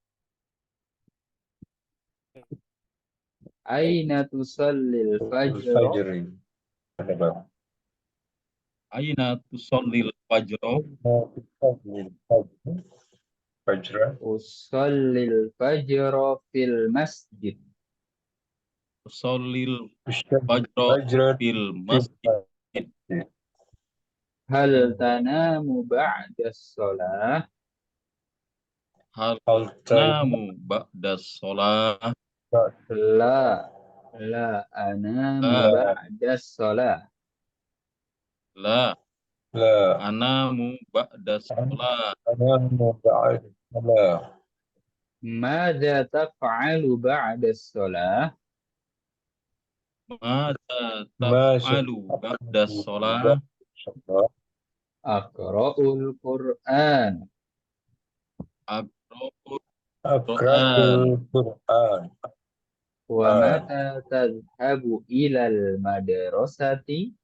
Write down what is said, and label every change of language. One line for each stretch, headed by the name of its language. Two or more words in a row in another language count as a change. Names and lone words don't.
Arabic: أين تصلي الفجر. Fajri.
Indonesian: Ada bang.
Arabic: أين تصلي الفجر. Fajra. أصلي الفجر في المسجد. تصلي الفجر Fajra. في المسجد. هل تنام بعد الصلاة. Hal Hal نام بعد الصلاة. لا لا أنام La, بعد الصلاة. la La. أنام بعد الصلاة. أنام بعد لا. ماذا تفعل بعد الصلاة? Mada Masya تفعل بعد الصلاة. أقرأ القرآن. أقرأ القرآن. أقرأ القرآن. ومتى تذهب إلى المدرسة?